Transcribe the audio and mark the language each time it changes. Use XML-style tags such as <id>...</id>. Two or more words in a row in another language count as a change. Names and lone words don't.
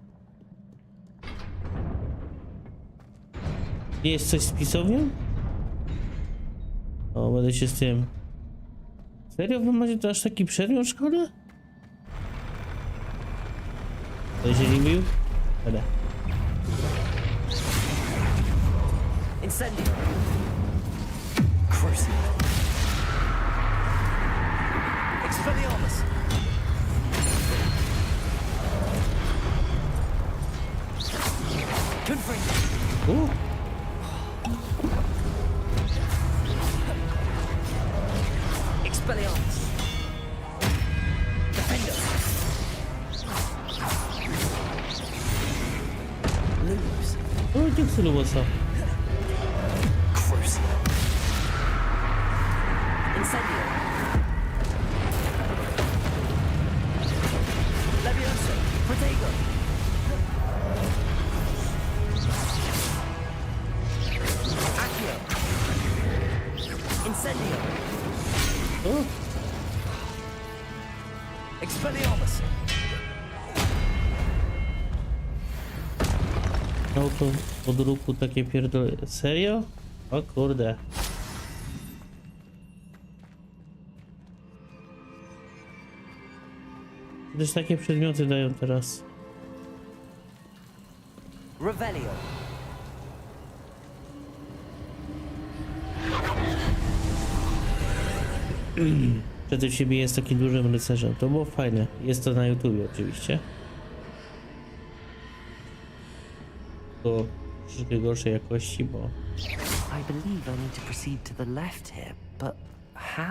<pl>Nie jest coś z pisownią? O, będę się z tym. Serio wy macie to aż taki przedmiot w szkole? To się nie bił? Dobra. Incendio! Crucio! Expelliarmus! Confringo! Expelliarmus! Defender! Lose! O, nie chcę Lubosa. Crucio! Incendio! Leviosa! Protego! Accio! Incendio! O, Expelliarmus! auto od ruchu takie pierdolę. Serio? O kurde. Też takie przedmioty dają teraz. Revelio. Przed siebie jest takim dużym rycerzem. To było fajne. Jest to na YouTubie oczywiście. To troszeczkę gorszej jakości, bo...</pl> <en>I believe I need to proceed to the left here, but how?</en>